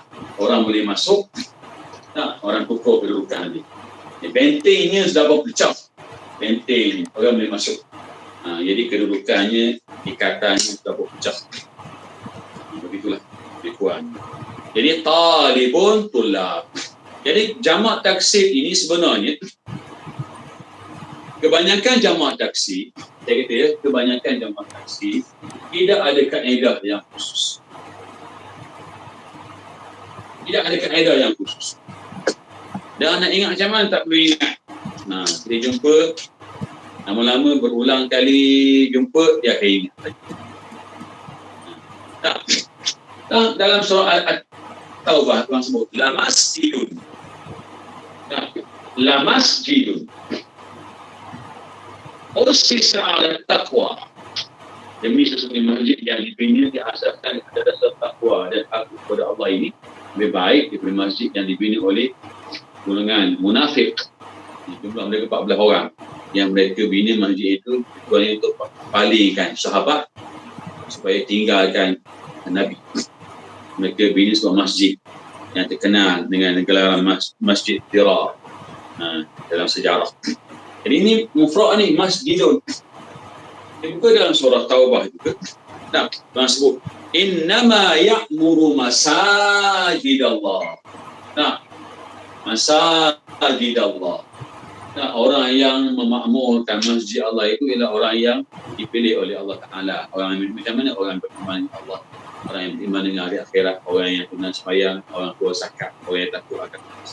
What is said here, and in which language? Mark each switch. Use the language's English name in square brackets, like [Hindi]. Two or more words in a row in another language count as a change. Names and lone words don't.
[Malay] Orang boleh masuk. Orang pukul kedudukan dia. Bentengnya sudah berpecah. Benteng orang boleh masuk. Jadi kedudukannya, ikatannya sudah berpecah. Begitulah lebih Jadi [Arabic] طالب طلاب. [Malay] Jadi jamak taksir ini sebenarnya kebanyakan jamak taksir, saya kata ya, kebanyakan jamak taksir tidak ada kaedah yang khusus. Tidak ada kaedah yang khusus. Dan nak ingat macam mana tak boleh ingat. Kita jumpa lama-lama berulang kali jumpa dia akan ingat. Dalam surah At-Taubah Tuhan sebut [Arabic] لمسجد. لمسجد أسس على التقوى. [Malay] Demi sesungguhnya masjid yang dibina diasaskan atas dasar takwa dan takut kepada Allah ini lebih baik daripada masjid yang dibina oleh golongan munafik. Jumlah mereka 14 orang. yang mereka bina masjid itu tujuannya untuk palingkan sahabat supaya tinggalkan Nabi. Mereka bina sebuah masjid yang terkenal dengan gelaran Masjid Dirar dalam sejarah. Jadi ini mufrad ni, masjidun. Dia bukan dalam surah Taubah juga. Nah, Tuhan sebut [Arabic] إنما يعمر مساجد الله. [Malay] Nah, masajidallah. Nah, orang yang memakmurkan masjid Allah itu ialah orang yang dipilih oleh Allah Ta'ala. Orang yang macam mana? Orang yang beriman dengan Allah, orang yang beriman dengan hari akhirat, orang yang tunai sembahyang, orang keluar zakat, orang yang takut akan Allah.